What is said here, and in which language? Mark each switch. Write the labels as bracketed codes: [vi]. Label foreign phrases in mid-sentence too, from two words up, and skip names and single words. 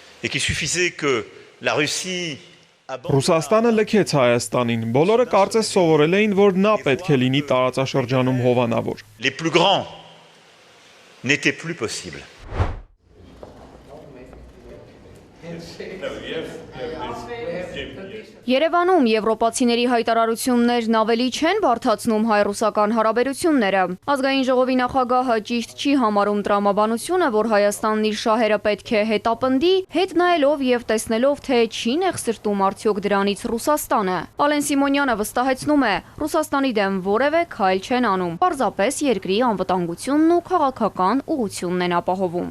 [fr] et qu'il suffisait que la Russie [hy] Ռուսաստանը լքեց Հայաստանին, բոլորը կարծես սովորել էին, որ նա պետք է լինի տարածաշրջանում հովանավոր։ [fr] les plus grands n'était plus possible. [hy] Երևանում եվրոպացիների հայտարարություններն ավելի չեն բարդացնում հայ-ռուսական հարաբերությունները։ Ազգային ժողովի նախագահը ճիշտ չի համարում տրամաբանությունը, որ Հայաստանն իր շահերը պետք է հետապնդի, հետ նայելով եւ տեսնելով, թե չի նեղսրտում արդյոք դրանից Ռուսաստանը։ Ալեն Սիմոնյանը վստահեցնում է, Ռուսաստանի դեմ որևէ քայլ չեն անում, պարզապես երկրի անվտանգությունն ու քաղաքական ուղղությունն են ապահովում։